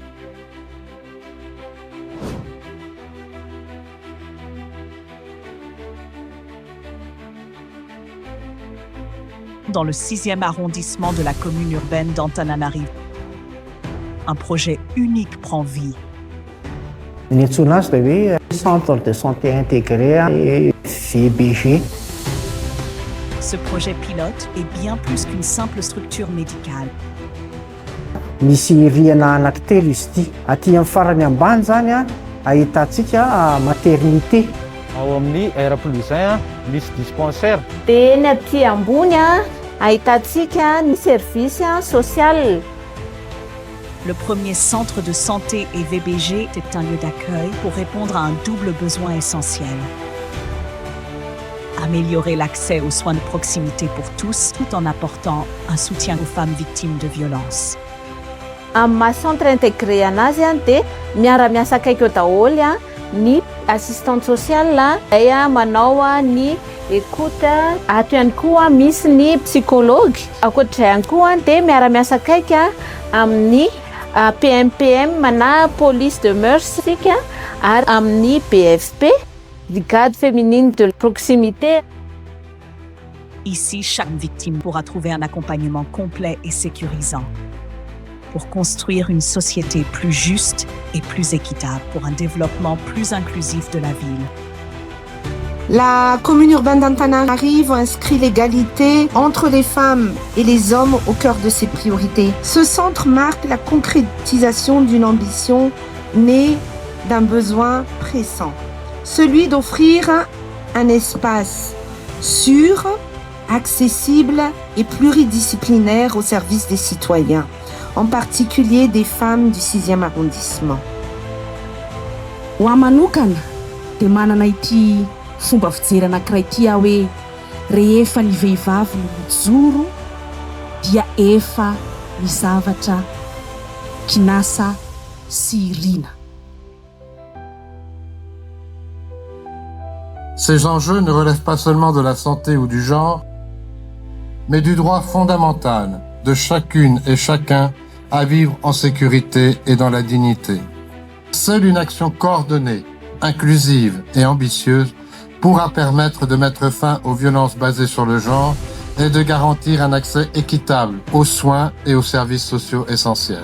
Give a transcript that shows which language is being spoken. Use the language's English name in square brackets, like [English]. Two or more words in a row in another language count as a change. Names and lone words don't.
[French] Dans le 6e arrondissement de la commune urbaine d'Antananarivo, un projet unique prend vie. Centre de santé intégré et VBG. Ce projet pilote est bien plus qu'une simple structure médicale. [Malagasy] Misy rihana anankitelo izy ity. Aty amin'ny farany ambany zany ahitantsika maternité. Ao amin'ny air plus izay misy dispensaire. Dia ny aty ambony ahitantsika ny [French] service social. Le premier centre de santé et VBG est un lieu d'accueil pour répondre à un double besoin essentiel. Améliorer l'accès aux soins de proximité pour tous tout en apportant un soutien aux femmes victimes de violences. [Malagasy] Amin'ny [French] centre intégré [Malagasy] anazy dia miara-miasa akaiky eo daholo ny [French] assistante sociale [Malagasy] manao ny écoute, ato ihany koa misy ny psychologue. Ankoatr'izay ihany koa dia miara-miasa akaiky amin'ny PMPM na [French] police de mœurs [Malagasy] ary amin'ny BFP, [French] brigade féminine de proximité. Ici, chaque victime pourra trouver un accompagnement complet et sécurisant pour construire une société plus juste et plus équitable pour un développement plus inclusif de la ville. La commune urbaine d'Antananarivo inscrit l'égalité entre les femmes et les hommes au cœur de ses priorités. Ce centre marque la concrétisation d'une ambition née d'un besoin pressant, celui d'offrir un espace sûr, accessible et pluridisciplinaire au service des citoyens, en particulier des femmes du 6e arrondissement. [Malagasy] Ho ahy manokana dia manana ity fomba fijery anankiray ity aho hoe rehefa ny vehivavy no mijoro dia efa ny zavatra kinasa sy irina. [French] Ces enjeux ne relèvent pas seulement de la santé ou du genre, mais du droit fondamental de chacune et chacun à vivre en sécurité et dans la dignité. Seule une action coordonnée, inclusive et ambitieuse pourra permettre de mettre fin aux violences basées sur le genre et de garantir un accès équitable aux soins et aux services sociaux essentiels.